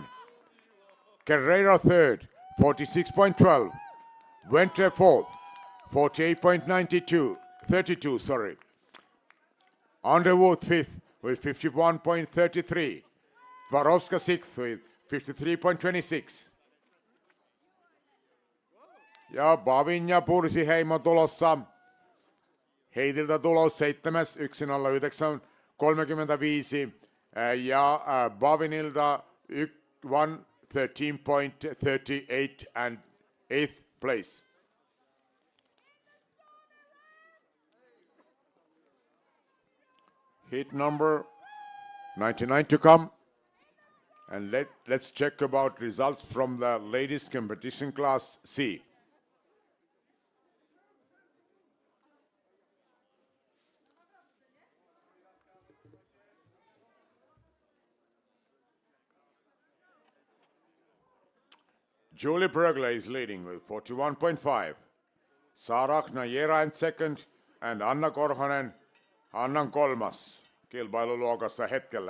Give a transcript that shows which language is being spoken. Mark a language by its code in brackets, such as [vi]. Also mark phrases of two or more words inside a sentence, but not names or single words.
[en] Carrera third, 46.12. Winter fourth, 32, sorry. Underwood fifth with 51.33. Twarowska sixth with 53.26. [fi] Ja Bavin ja Pursiheimo tulossa. Heidiltä tulos 7, 1.09.35 ja Bavinilta 1.13.38 [en] and 8th place. Heat number 99 to come. And let's check about results from the ladies competition class C. Julie Bregler is leading with 41.5. [fi] Sarah Naera [en] in second and [fi] Anna Korhonen Annan kolmas kilpailuluokassa hetkellä.